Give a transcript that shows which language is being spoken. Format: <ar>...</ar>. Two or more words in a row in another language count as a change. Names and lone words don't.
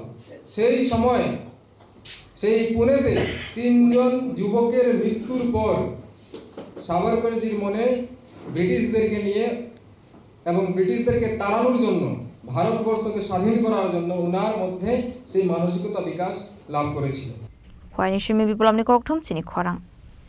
<bn>সেই সময় সেই পুনেতে 3 জন যুবকের মৃত্যুর পর সাভারকরজির মনে ব্রিটিশদেরকে নিয়ে এবং ব্রিটিশদেরকে তাড়ানোর জন্য, ভারতবর্ষকে স্বাধীন করার জন্য ওনার মধ্যে সেই মানসিকতা বিকাশ লাভ করেছিল।</bn> <trp>Hwai ni shimi bipulam ni kokthom chini khorang</trp>